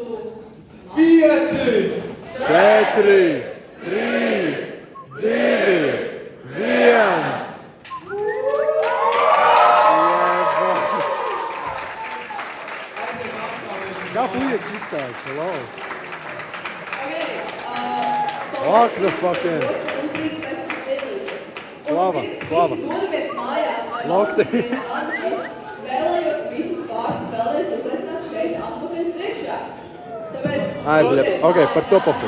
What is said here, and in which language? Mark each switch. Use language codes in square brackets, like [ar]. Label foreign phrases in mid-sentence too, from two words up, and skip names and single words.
[lv] 5, 4, 3, 2, 1. Kā Fujiks izstājas? [en] Hello. Lock the fuck in. [lv] Slava. Dodamies mājās, vai [en] Lock the- [lv] vēlējos visus pāris vēlreiz uzaicināt šeit atpakaļ priekšā. Tāpēc Ai, bļaļ, ok, par to pafu.